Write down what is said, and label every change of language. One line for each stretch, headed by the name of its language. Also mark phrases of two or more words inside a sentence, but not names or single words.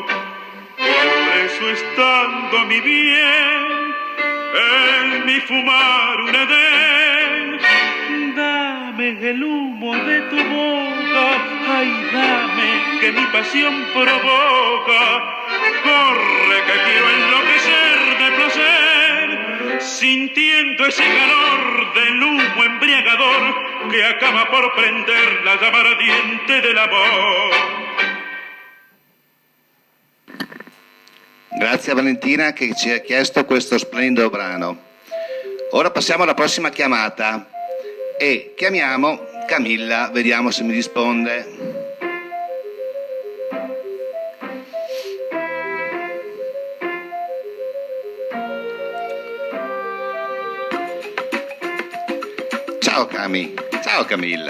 Spanish: Por eso estando mi bien en mi fumar un edén, dame el humo de tu boca, ay dame que mi pasión provoca. Corre que quiero enloquecer de placer, sintiendo ese calor del humo embriagador que acaba por prender la llama ardiente del amor.
Italian: Grazie a Valentina che ci ha chiesto questo splendido brano. Ora passiamo alla prossima chiamata e chiamiamo Camilla, vediamo se mi risponde. Ciao Cami, ciao Camilla.